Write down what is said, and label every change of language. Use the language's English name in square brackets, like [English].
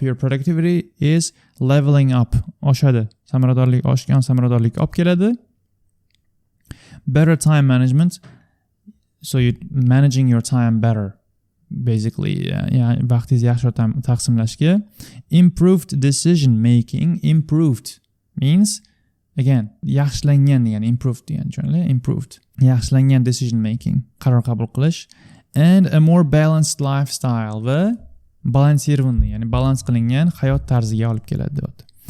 [English] Your productivity is leveling up. [Uzbek] Oshadi. Samaradorlik oshgan samaradorlik olib keladi. [English] Better time management. So you're managing your time better. [Uzbek] Basically, ya'ni vaqtingizni yaxshiroq taqsimlashga. [English] Improved decision making. Improved means, again, [Uzbek] yaxshilangan degani improved degani tushunarli? Improved. Yaxshilangan decision making, qaror qabul qilish. [English] And a more balanced lifestyle [Uzbek] va balansirованный, ya'ni balans qilingan hayot tarziga olib keladi deyapti.